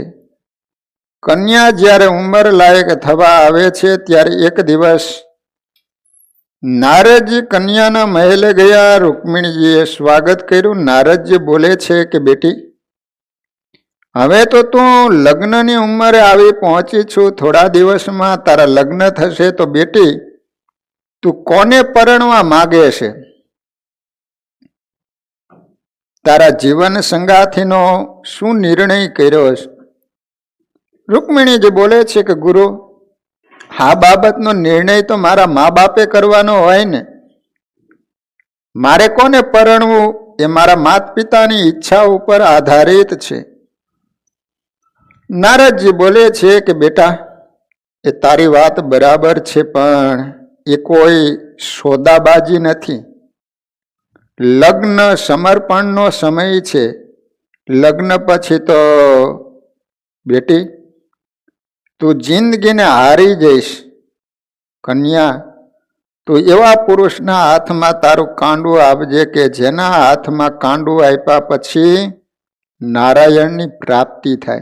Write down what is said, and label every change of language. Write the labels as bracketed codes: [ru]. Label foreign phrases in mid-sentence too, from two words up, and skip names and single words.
[gu] કન્યા જ્યારે ઉમર લાયક થવા આવે છે ત્યારે એક દિવસ નારદજી કન્યાના મહલે ગયા। રુક્મિણીજીએ સ્વાગત કર્યું। નારદજી બોલે છે કે બેટી, હવે તો તું લગ્નની ઉમરે આવી પહોંચી છું। થોડા દિવસ માં તારા લગ્ન થશે તો બેટી તું કોને પરણવા માગે છે? તારા જીવન સંગાથીનો શું નિર્ણય કર્યો છે? રુક્મિણીજી બોલે છે કે ગુરુ, આ બાબતનો નિર્ણય તો મારા માં બાપે કરવાનો હોય ને। મારે કોને પરણવું એ મારા માતા પિતાની ઇચ્છા ઉપર આધારિત છે। નારદજી બોલે છે કે બેટા, એ તારી વાત બરાબર છે, પણ એ કોઈ સોદાબાજી નથી। લગ્ન સમર્પણનો સમય છે। લગ્ન પછી તો બેટી તું જિંદગી ને હારી જઈશ। કન્યા, તું એવા પુરુષના હાથમાં તારું કાંડું આપજે કે જેના હાથમાં કાંડું આપ્યા પછી નારાયણની પ્રાપ્તિ થાય।